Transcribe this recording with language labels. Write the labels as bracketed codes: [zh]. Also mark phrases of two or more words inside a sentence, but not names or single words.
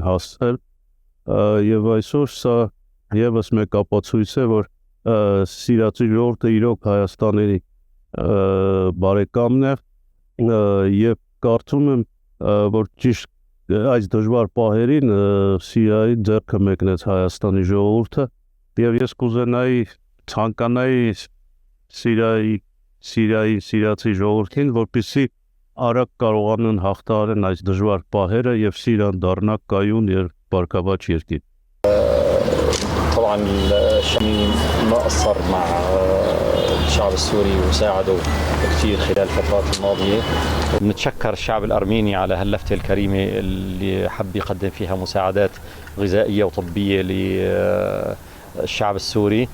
[hy] հասցրել եւ այսօր սա եւս մեկ ապացույց է, որ սիրիացի ժողովուրդը իրոք Հայաստանի բարեկամն է եւ կարծում եմ, որ ճիշտ այս դժվար պահերին Սիրիայի ձեռքը մեկնեց Հայաստանի ժողովուրդը եւ ես կուզենայի ցանկանայի սիրիացի ժողովրդին, որպեսզի արագ կարողանան հաղթահարեն այս դժվար պահերը եւ Սիրիան դառնա կայուն եւ բարգավաճ երկիր։ [ar] طبعا الشامي ما قصر مع الشعب السوري وساعده كثير خلال الفترات الماضية. بنتشكر الشعب الأرميني على هاللفتة الكريمة اللي حب يقدم فيها مساعدات غذائية وطبية للشعب السوري.